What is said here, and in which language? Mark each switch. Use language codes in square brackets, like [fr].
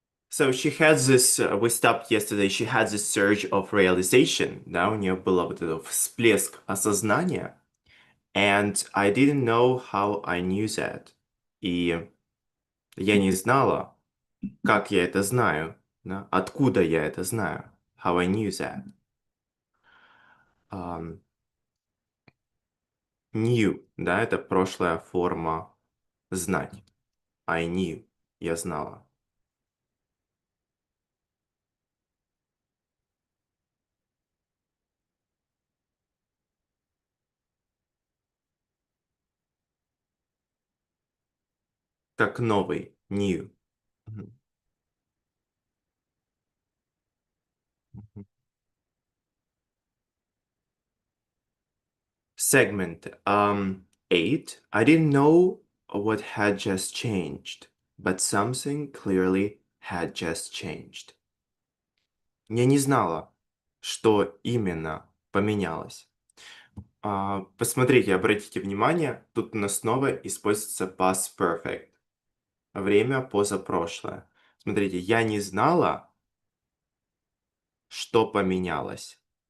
[en] So she has this, we stopped yesterday, she had this surge of realization, [ru] да, у нее был вот этот всплеск осознания, [en] And I didn't know how I knew that. [ru] И я не знала, как я это знаю, да? Откуда я это знаю. [en] How I knew that. [ru] Ам, Knew, да, это прошлая форма знать. [en] I knew, [ru] я знала. Как новый, new. Мгм, мгм. [en] Segment. 8. I didn't know what had just changed, but something clearly had just changed. [ru] Я не знала, что именно поменялось. Посмотрите, обратите внимание, тут у нас снова используется past perfect. Время позапрошлое. Смотрите, я не знала, что поменялось.